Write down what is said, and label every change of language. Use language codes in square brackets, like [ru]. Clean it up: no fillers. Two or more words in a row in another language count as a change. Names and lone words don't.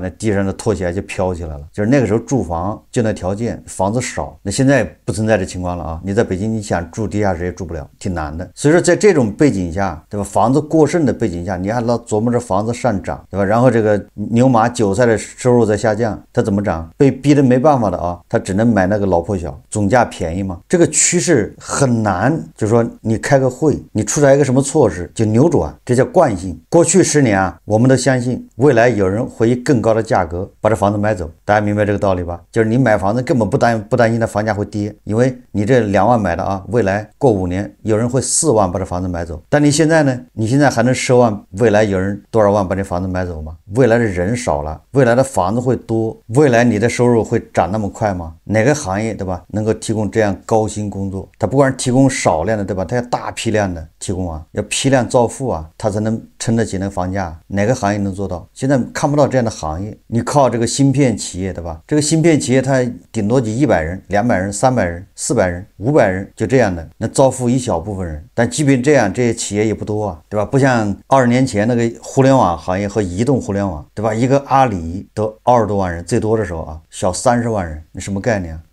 [zh] 那地上的拖起來就飄起来了。就是那個時候住房就那條件，房子少。那現在不存在這情況了啊，你在北京你想住地下室也住不了，挺難的。所以說在這種背景下，對吧？房子過剩的背景下，你還老琢磨着房子上漲，對吧？然後這個牛馬韭菜的收入在下降，它怎麼漲？被逼得沒辦法的啊，他只能買那個老破小，總價便宜嘛。這個趨勢很難，就是說你開個會，你出來一個什麼錯措施就扭轉，這叫慣性。過去10年啊，我們都相信未來有人會以更高的價格把這房子買走，大家明白這個道理吧？就是你買房子根本不擔心它房價會跌，因為你這2萬買的啊，未來過5年有人會4萬把這房子買走。但你现在呢？你现在還能10萬，未來有人多少萬把這房子買走嗎？未來的人少了，未來的房子會多，未來你的收入會漲那麼快嗎？哪個行業，對吧，能夠提供這樣高薪工作？它不光是提供少量的，对吧？它要大批量的提供啊，要批量造富啊，它才能撐得起那個房價。哪個行業能做到？現在看不到這樣的行業。你靠這個芯片企業，對吧？這個芯片企業它頂多就100人、200人、300人、400人、500人，就這樣的，能造富一小部分人。但即便這樣，這些企業也不多啊，對吧？不像20年前那個互聯網行業和移動互聯網，對吧？一個阿里都20多萬人，最多的時候啊，小30萬人，你什麼概念啊？